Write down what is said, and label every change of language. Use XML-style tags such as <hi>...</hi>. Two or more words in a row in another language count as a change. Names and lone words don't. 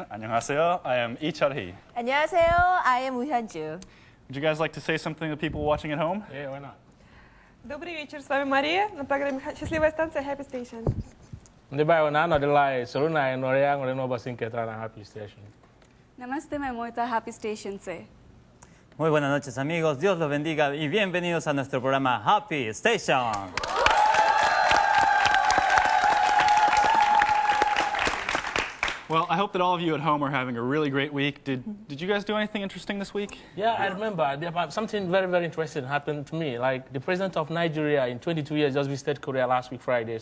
<en>안녕하세요. I am Lee Chul-hee. 안녕하세요. I am Woo-Hyun-ju. Would you guys like to say something to people watching at home? Yeah, why not?</en> <ru>Добрый вечер, с вами Мария на программе «Счастливая станция» Happy Station. Happy Station.</ru> <hi>Namaste, मैं मोहिता Happy Station से.</hi> <es>Muy buenas noches, amigos. Dios los bendiga y bienvenidos a nuestro programa Happy Station.</es> <en>Well, I hope that all of you at home are having a really great week. Did you guys do anything interesting this week? Yeah, I remember. Something very, very interesting happened to me. Like, the president of Nigeria in 22 years just visited Korea last week, Friday.</en>